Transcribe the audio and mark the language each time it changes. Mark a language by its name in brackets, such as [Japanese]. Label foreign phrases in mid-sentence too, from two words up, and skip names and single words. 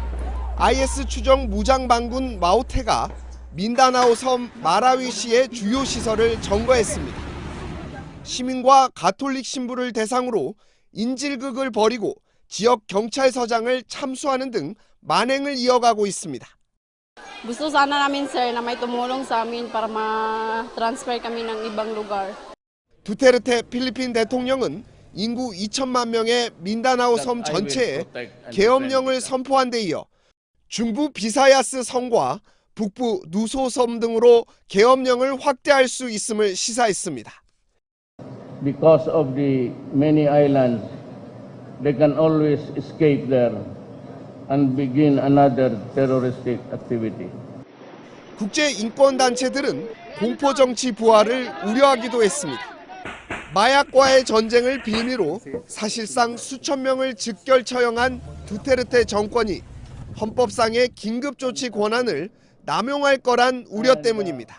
[Korean] IS 추정 무장반군 마오테가 민다나오 섬 마라위시의 주요 시설을 점거했습니다. 시민과 가톨릭 신부를 대상으로 인질극을 벌이고 지역 경찰서장을 참수하는 등 만행을 이어가고 있습니다. [Filipino] Gusto sana namin sir na may tumulong sa amin para ma-transfer kami ng ibang lugar. [Korean] 두테르테 필리핀 대통령은 인구 2천만 명의 민다나오 섬 전체에 계엄령을 선포한 데 이어 중부 비사야스 섬과 북부 누소 섬 등으로 계엄령을 확대할 수 있음을 시사했습니다. [English] Because of the many islands, they can always escape there and begin another terroristic activity. [Korean] 국제 인권 단체들은 공포 정치 부활을 우려하기도 했습니다. 마약과의 전쟁을 빌미로 사실상 수천 명을 즉결 처형한 두테르테 정권이 헌법상의 긴급조치 권한을 남용할 거란 우려 때문입니다.